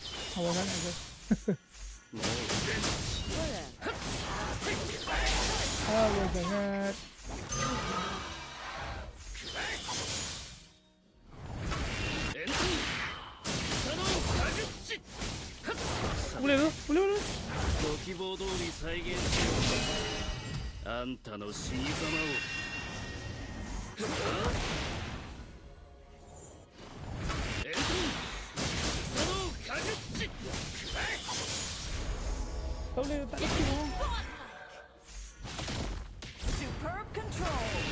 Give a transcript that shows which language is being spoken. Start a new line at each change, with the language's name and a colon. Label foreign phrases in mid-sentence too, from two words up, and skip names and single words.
Malay: Awal sangat guys. Awal sangat. Boleh tu? Boleh.
Japanese: ご希望通り再現しよう。あんたの死に様を。
Malay: Boleh tak lagi tu.
English: Superb control.